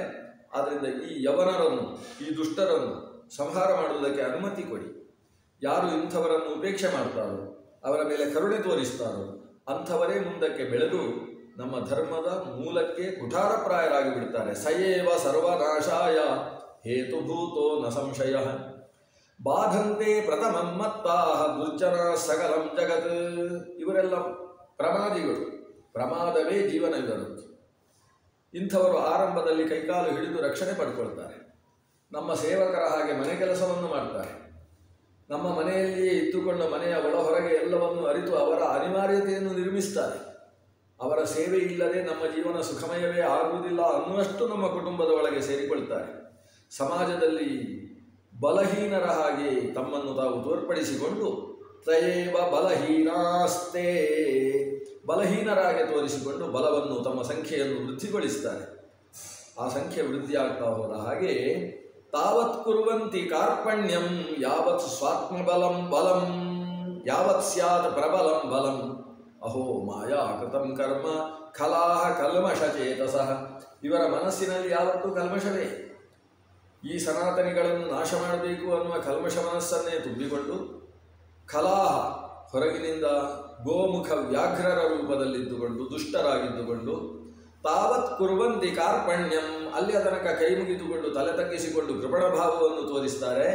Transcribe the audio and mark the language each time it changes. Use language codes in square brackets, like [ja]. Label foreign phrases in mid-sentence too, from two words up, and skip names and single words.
[kn] ಆದ್ದರಿಂದ ಈ ಯವನರನ್ನು, ಈ ದುಷ್ಟರನ್ನು ಸಂಹಾರ ಮಾಡುವುದಕ್ಕೆ ಅನುಮತಿ ಕೊಡಿ. ಯಾರು ಇಂಥವರನ್ನು ಉಪೇಕ್ಷೆ ಮಾಡ್ತಾರೋ, ಅವರ ಮೇಲೆ ಕರುಣೆ ತೋರಿಸ್ತಾರೋ ಅಂಥವರೇ ಮುಂದಕ್ಕೆ ಬೆಳೆದು ನಮ್ಮ ಧರ್ಮದ ಮೂಲಕ್ಕೆ ಕುಠಾರಪ್ರಾಯರಾಗಿ ಬಿಡ್ತಾರೆ. [sa] ಸಯೇವ ಸರ್ವನಾಶಾಯ ಹೇತುಭೂತೋ ನ ಸಂಶಯ ಬಾಧಂತೆ ಪ್ರಥಮಂ ಮತ್ತಾಹ ದುರ್ಜನ ಸಕಲಂ ಜಗತ್. [kn] ಇವರೆಲ್ಲ ಪ್ರಮಾದಿಗಳು, ಪ್ರಮಾದವೇ ಜೀವನವಿರಬೇಕು. ಇಂಥವರು ಆರಂಭದಲ್ಲಿ ಕೈಕಾಲು ಹಿಡಿದು ರಕ್ಷಣೆ ಪಡ್ಕೊಳ್ತಾರೆ. ನಮ್ಮ ಸೇವಕರ ಹಾಗೆ ಮನೆ ಕೆಲಸವನ್ನು ಮಾಡ್ತಾರೆ. ನಮ್ಮ ಮನೆಯಲ್ಲಿಯೇ ಇದ್ದುಕೊಂಡು ಮನೆಯ ಒಳ ಹೊರಗೆ ಎಲ್ಲವನ್ನು ಅರಿತು ಅವರ ಅನಿವಾರ್ಯತೆಯನ್ನು ನಿರ್ಮಿಸ್ತಾರೆ. ಅವರ ಸೇವೆ ಇಲ್ಲದೆ ನಮ್ಮ ಜೀವನ ಸುಖಮಯವೇ ಆಗುವುದಿಲ್ಲ ಅನ್ನುವಷ್ಟು ನಮ್ಮ ಕುಟುಂಬದ ಒಳಗೆ ಸೇರಿಕೊಳ್ತಾರೆ. ಸಮಾಜದಲ್ಲಿ ಬಲಹೀನರ ಹಾಗೆ ತಮ್ಮನ್ನು ತಾವು ತೋರ್ಪಡಿಸಿಕೊಂಡು [sa] ತಯೇವ ಬಲಹೀನಾಸ್ತೆ, [kn] ಬಲಹೀನರಾಗಿ ತೋರಿಸಿಕೊಂಡು ಬಲವನ್ನು, ತಮ್ಮ ಸಂಖ್ಯೆಯನ್ನು ವೃದ್ಧಿಗೊಳಿಸ್ತಾರೆ. ಆ ಸಂಖ್ಯೆ ವೃದ್ಧಿಯಾಗ್ತಾ ಹೋದ ಹಾಗೆ [sa] ತಾವತ್ ಕುರ್ವಂತಿ ಕಾರ್ಪಣ್ಯಂ ಯಾವತ್ ಸ್ವಾತ್ಮಬಲಂ ಬಲಂ ಯಾವತ್ ಸ್ಯಾತ್ ಪ್ರಬಲಂ ಬಲಂ ಅಹೋ ಮಾಯಾ ಕೃತಂ ಕರ್ಮ ಖಲಾಹ ಕಲ್ಮಷಚೇತಸಃ. [kn] ಇವರ ಮನಸ್ಸಿನಲ್ಲಿ ಯಾವತ್ತೂ ಕಲ್ಮಷವೇ. ಈ ಸನಾತನಿಗಳನ್ನು ನಾಶ ಮಾಡಬೇಕು ಅನ್ನುವ ಕಲ್ಮಷ ಮನಸ್ಸನ್ನೇ ತುಂಬಿಕೊಂಡು ಖಲಾಹ, ಹೊರಗಿನಿಂದ ಗೋಮುಖ ವ್ಯಾಘ್ರರ ರೂಪದಲ್ಲಿದ್ದುಕೊಂಡು ದುಷ್ಟರಾಗಿದ್ದುಕೊಂಡು [sa] ತಾವತ್ ಕುರ್ವಂತಿ ಕಾರ್ಪಣ್ಯಂ, [kn] ಅಲ್ಲಿಯ ತನಕ ಕೈ ಮುಗಿದುಕೊಂಡು ತಲೆ ತಗ್ಗಿಸಿಕೊಂಡು ಕೃಪಣ ಭಾವವನ್ನು ತೋರಿಸ್ತಾರೆ.